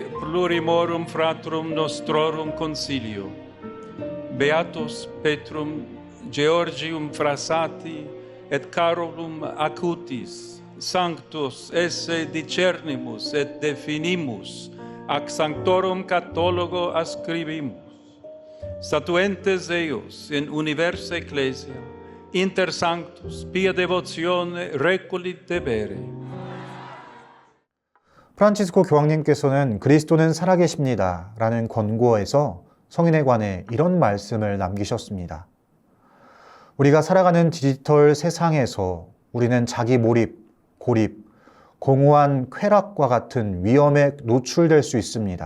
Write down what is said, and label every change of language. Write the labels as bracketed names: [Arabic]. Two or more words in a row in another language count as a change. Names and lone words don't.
[Latin] plurimorum fratrum nostrorum consilio beatus Petrum Georgium Frassati et Carolum Acutis sanctus esse discernimus et definimus ac sanctorum Cathologo ascribimus statuentes eius in universa ecclesia inter sanctus pia devotione reculit debere. [Korean] 프란치스코 교황님께서는 그리스도는 살아계십니다 라는 권고에서 성인에 관해 이런 말씀을 남기셨습니다. 우리가 살아가는 디지털 세상에서 우리는 자기 몰입, 고립, 공허한 쾌락과 같은 위험에 노출될 수 있습니다.